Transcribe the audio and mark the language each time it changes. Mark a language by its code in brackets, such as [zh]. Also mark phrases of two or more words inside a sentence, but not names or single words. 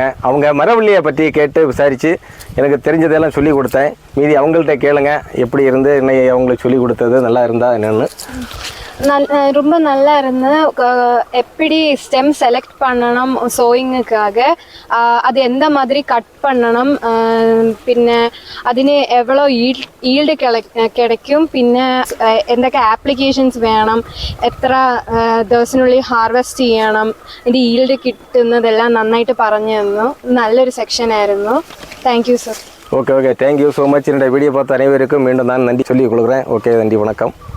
[ta] அவங்க மரவள்ளியை பற்றி கேட்டு விசாரித்து எனக்கு தெரிஞ்சதெல்லாம் சொல்லி கொடுத்தேன். மீதி அவங்கள்ட்ட கேளுங்க எப்படி இருந்து இன்னைக்கு அவங்களுக்கு சொல்லி கொடுத்தது நல்லா இருந்தா என்னென்னு. ரொம்ப நல்லா இருந்தது. எப்படி [en] stem select [ta] பண்ணணும் സോയിങ്ങുக்காக, அது எந்த மாதிரி கட் பண்ணணும், [ml] പിന്നെ അതിന് എവ്വളോ ഈൽഡ് கிடைக்கும், പിന്നെ എന്തൊക്കെ ആപ്ലിക്കേഷൻസ് വേണം, എത്ര ദിവസത്തിനുള്ളിൽ ഹാർവെസ്റ്റ് ചെയ്യണം, ഇതിൻ്റെ ഈൽഡ് കിട്ടുന്നതെല്ലാം നന്നായിട്ട് പറഞ്ഞു തന്നു. നല്ലൊരു സെക്ഷൻ ആയിരുന്നു. [en] Thank you [ml] സർ. [ta] ஓகே, [en] Thank you so much. [ta] என்னோட வீடியோ பார்த்த அனைவருக்கும் மீண்டும் நான் நன்றி சொல்லிக் கொள்கிறேன். ஓகே, நன்றி, வணக்கம்.